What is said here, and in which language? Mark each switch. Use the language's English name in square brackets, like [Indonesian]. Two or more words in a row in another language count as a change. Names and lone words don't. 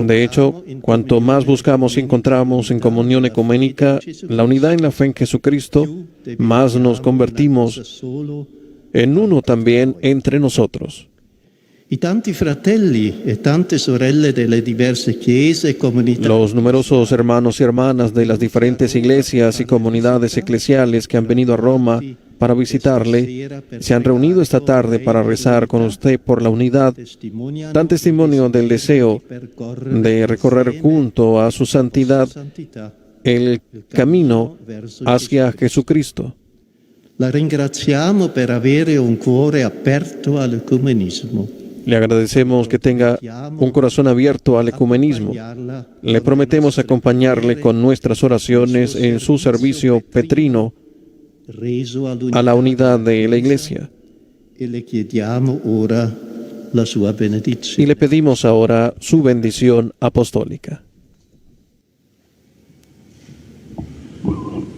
[Spanish] De hecho, cuanto más buscamos y encontramos en comunión ecuménica la unidad en la fe en Jesucristo, más nos convertimos solo en uno también entre nosotros. [Italian] i tanti fratelli e tante sorelle delle diverse chiese e comunità [Spanish] Los numerosos hermanos y hermanas de las diferentes iglesias y comunidades eclesiales que han venido a Roma para visitarle se han reunido esta tarde para rezar con usted por la unidad, dan testimonio del deseo de recorrer junto a su santidad el camino hacia Jesucristo. [Italian] La ringraziamo per avere un cuore aperto all'ecumenismo. [Spanish] Le agradecemos que tenga un corazón abierto al ecumenismo. Le prometemos acompañarle con nuestras oraciones en su servicio petrino [Italian] Reso [Spanish] a la unidad de la Iglesia. [Italian] e le chiediamo ora la sua [Spanish] Y [Italian] benedizione. [Spanish] le pedimos ahora su bendición apostólica.